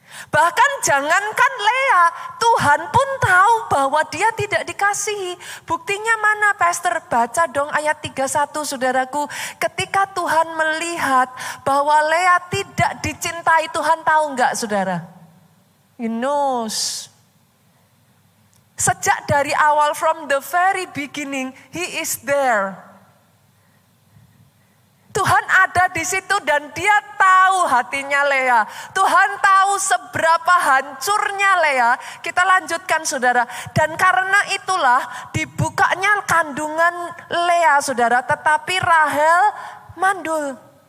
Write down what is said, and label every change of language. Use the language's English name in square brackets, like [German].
[Indonesian] Bahkan jangankan Lea, Tuhan pun tahu bahwa dia tidak dikasihi. Buktinya mana Pastor? Baca dong ayat 31 saudaraku. Ketika Tuhan melihat bahwa Lea tidak dicintai, Tuhan tahu enggak saudara? [English] He knows. [Indonesian] Sejak dari awal, [English] from the very beginning, He is there. [Indonesian] Tuhan ada di situ dan dia tahu hatinya Lea. Tuhan tahu seberapa hancurnya Lea. Kita lanjutkan saudara. Dan karena itulah dibukanya kandungan Lea saudara. Tetapi Rahel mandul.